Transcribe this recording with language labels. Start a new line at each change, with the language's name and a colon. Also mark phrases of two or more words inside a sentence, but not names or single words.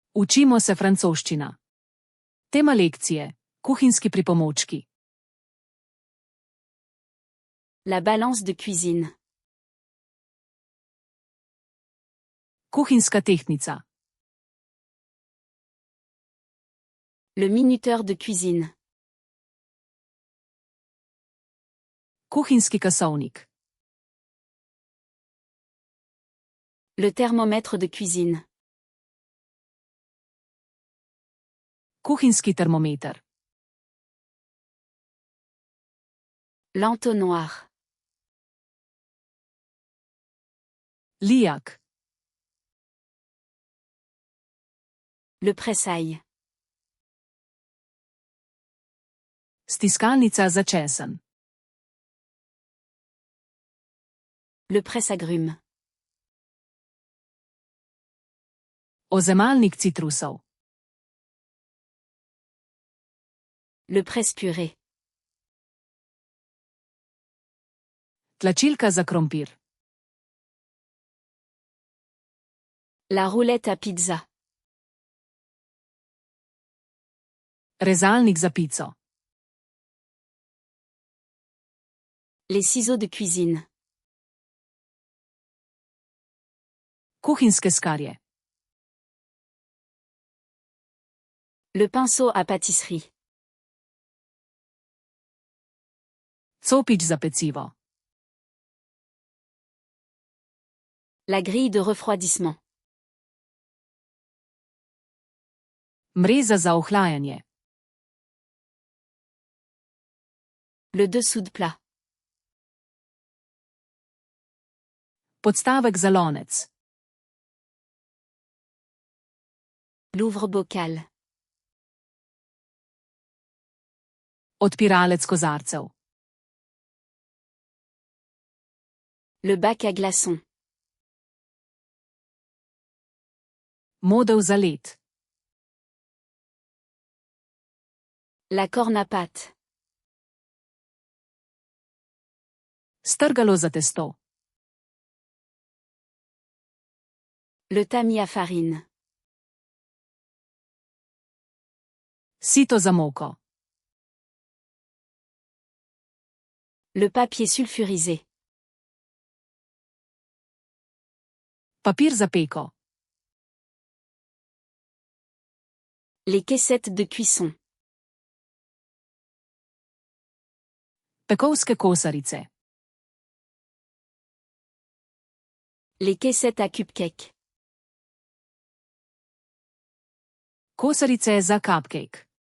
Slovenian: Učimo se francoščina. Tema lekcije: kuhinjski pripomočki.
French: La balance de cuisine.
Slovenian: Kuhinjska tehtnica.
French: Le minuteur de cuisine.
Slovenian: Kuhinjski kasovnik.
French: Le thermomètre de cuisine.
Slovenian: Kuhinjski termometer.
French: L'entonnoir.
Slovenian: Lijak.
French: Le pressail.
Slovenian: Stiskalnica za česen.
French: Le presse-agrumes.
Slovenian: Ozemalnik citrusov.
French: Le presse-purée.
Slovenian: Tlačilka za krompir.
French: La roulette à pizza.
Slovenian: Rezalnik za pico.
French: Les ciseaux de cuisine.
Slovenian: Kuhinjske skarje.
French: Le pinceau à pâtisserie.
Slovenian: Copič za pecivo.
French: La grille de refroidissement.
Slovenian: Mreza za ohlajanje.
French: Le dessous de plat.
Slovenian: Podstavek za lonec.
French: L'ouvre-bocal.
Slovenian: Odpiralec kozarcev.
French: Le bac à glaçons.
Slovenian: Modev za led.
French: La corne à pâte.
Slovenian: Strgalo za testo.
French: Le tamis à farine.
Slovenian: Sito za moko.
French: Le papier sulfurisé.
Slovenian: Papir za peko.
French: Les caissettes de cuisson.
Slovenian: Pekovske kosarice.
French: Les caissettes à cupcake.
Slovenian: Kosarice za cupcake.